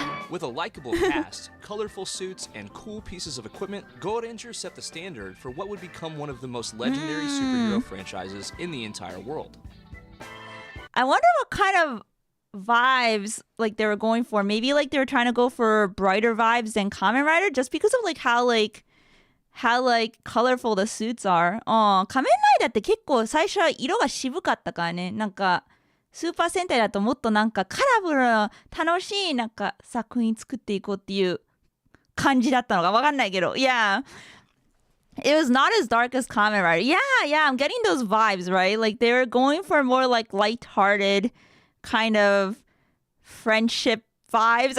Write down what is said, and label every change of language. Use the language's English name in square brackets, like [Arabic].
[English] With a likable cast, colorful suits, and cool pieces of equipment, Go Ranger set the standard for what would become one of the most legendary superhero franchises in the entire world. I wonder what kind of vibes like they were going for. Maybe like they were trying to go for brighter vibes than Kamen Rider just because of how colorful the suits are. [Japanese] 仮面ライダーって結構最初は色が渋かったからね。なんかスーパー戦隊だともっとなんかカラフルな楽しいなんか作品作っていこうっていう感じだったのかわかんないけど。Yeah. [English] It was not as dark as Kamen Rider. Yeah, I'm getting those vibes, right? Like they were going for more like lighthearted kind of friendship vibes.